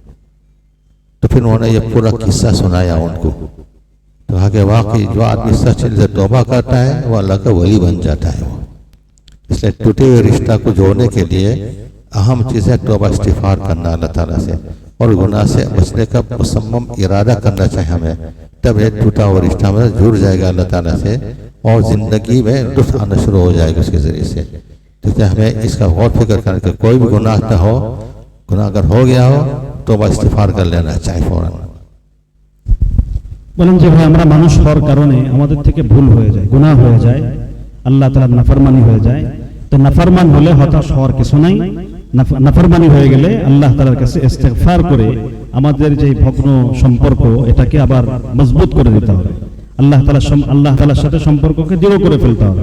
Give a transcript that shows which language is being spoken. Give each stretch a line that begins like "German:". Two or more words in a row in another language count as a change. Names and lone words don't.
Urdu: تو پھر انہوں نے یہ پورا قصہ سنایا ان کو، تو کہا کہ واقعی جو آدمی سچ سے توبہ کرتا ہے وہ اللہ کا ولی بن جاتا ہے، وہ اس لیے ٹوٹے ہوئے رشتہ کو جوڑنے کے لیے اہم چیز ہے توبہ استغفار کرنا اللہ تعالیٰ سے، اور گناہ سے بچنے کا مصمم ارادہ کرنا چاہیے ہمیں، تب یہ ٹوٹا ہوا رشتہ میں جڑ جائے گا اللہ تعالیٰ سے، اور زندگی میں لطف آنا شروع ہو جائے گا اس کے ذریعے سے۔ تو ہمیں اس کا غور فکر کرنا کہ کوئی بھی گناہ نہ ہو، گناہ اگر ہو گیا ہو توبہ استغفار کر لینا چاہیے فوراً۔
Bangla: বলেন যে ভাই আমরা মানুষ হওয়ার কারণে আমাদের থেকে ভুল হয়ে যায়, গুনাহ হয়ে যায়, আল্লাহ তাআলার নাফরমানি হয়ে যায়, তো নাফরমান হলে হতাশ হওয়ার কিছু নাই, নাফরমানি হয়ে গেলে আল্লাহ তাআলার কাছে ইস্তেগফার করে আমাদের যে ভগ্ন সম্পর্ক এটাকে আবার মজবুত করে দিতে হবে, আল্লাহ তাআলার সাথে সম্পর্ককে দৃঢ় করে ফেলতে হবে।